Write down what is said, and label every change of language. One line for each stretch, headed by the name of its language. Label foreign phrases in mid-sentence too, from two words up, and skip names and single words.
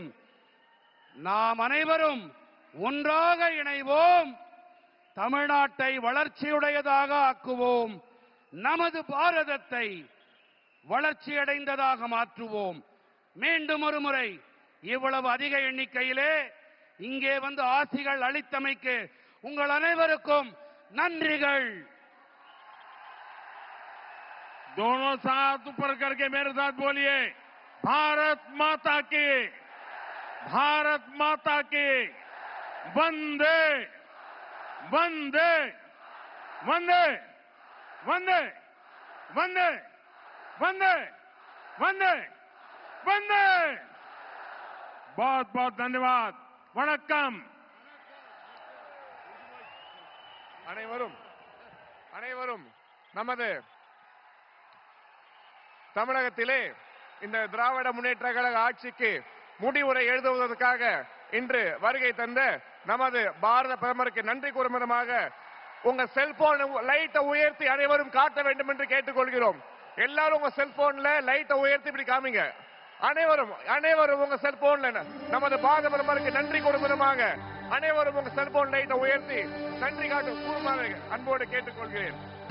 Tamil: நாம் அனைவரும் ஒன்றாக இணைவோம், தமிழ்நாட்டை வளர்ச்சியுடையதாக ஆக்குவோம், நமது பாரதத்தை வளர்ச்சியடைந்ததாக மாற்றுவோம். மீண்டும் ஒரு முறை இவ்வளவு அதிக எண்ணிக்கையிலே இங்கே வந்து ஆசிகள் அளித்தமைக்கு உங்கள் அனைவருக்கும் நன்றிகள்.
Hindi: दोनों साथ ऊपर करके मेरे साथ बोलिए, भारत माता की, भारत माता की, वंदे वंदे वंदे वंदे वंदे वंदे वंदे वंदे. बहुत बहुत धन्यवाद.
Tamil: वणक्कम. அனைவரும் நமது தமிழகத்திலே இந்த திராவிட முன்னேற்ற கழக ஆட்சிக்கு முடிவுரை எழுதுவதற்காக இன்று வருகை தந்த நமது பாரத பிரதமருக்கு நன்றி கூறும் விதமாக உங்க
English: cellphone light
Tamil: உயர்த்தி அனைவரும் காட்ட வேண்டும் என்று கேட்டுக்கொள்கிறோம். எல்லாரும் உங்க
English: cellphone light
Tamil: உயர்த்தி இப்படி காமிங்க. அனைவரும் உங்க செல்போன்ல நமது பாரத பிரதமருக்கு நன்றி கூறும் விதமாக அனைவரும் உங்க
English: cellphone light
Tamil: உயர்த்தி நன்றி காட்டும் கூறுமாறு அன்போடு கேட்டுக்கொள்கிறேன்.